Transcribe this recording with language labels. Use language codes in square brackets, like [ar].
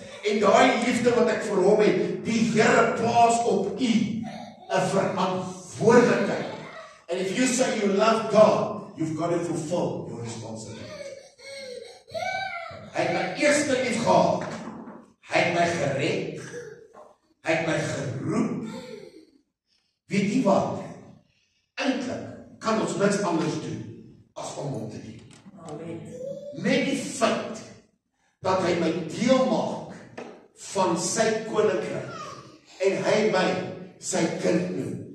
[af] En daai liefde wat ek vir hom het, die Here plaas op u 'n verantwoordelikheid. [en] And if you say you love God, you've got to fulfill your responsibility. [af] Hy het my eerste lief gehad. Hy het my gered. Hy het my geroep. Weet jy wat? Eintlik kan ons niks anders doen as om hom te dien. Net die feit dat hy my deel maak van sy koninkryk en hy my sy kind noem.